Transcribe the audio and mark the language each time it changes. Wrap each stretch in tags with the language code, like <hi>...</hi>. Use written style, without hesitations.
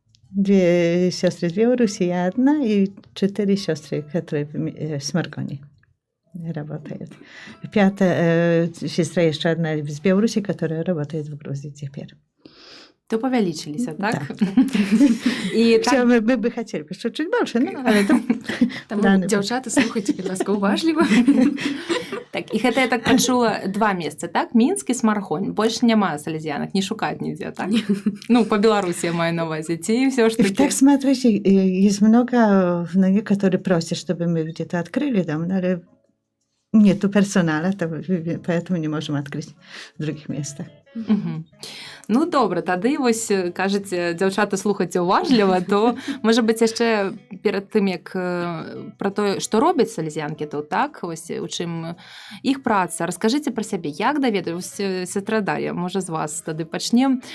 <ru>2 сестры в Беларуси, я одна, и 4 сестры, которые в Сморгоне работают. 5 сестра еще одна из Беларуси, которая работает в Грузии теперь. То повялічились, так? Да. І Все, так... мы бы хотели, что чуть больше, но</ru> <be>Таму, дзяўчаты, слухайце, будь ласка, уважліва. Так, і гэта я так пачула 2 месца, так? Мінск і Смаргонь. Больш няма салезіянак, не шукаць нідзе, так? Ну, по Беларусі я маю на увазі. Ці</be> <ru>все ж таки... Так, смотрите, есть много, которые просят, чтобы мы где-то открыли дом, но нету персонала, поэтому не можем открыть в других местах. Угу.</ru> <be>Ну, добре, тады вось, кажаце, дзяўчаты, слухайце уважліва, то, можа быць, яшчэ перад тым, як пра тое, што робяць салезіянкі тут, так? Вось, у чым іх праца. Раскажыце пра сябе, як даведаліся, сестра Дар'я, можа, з вас тады пачнем.</be>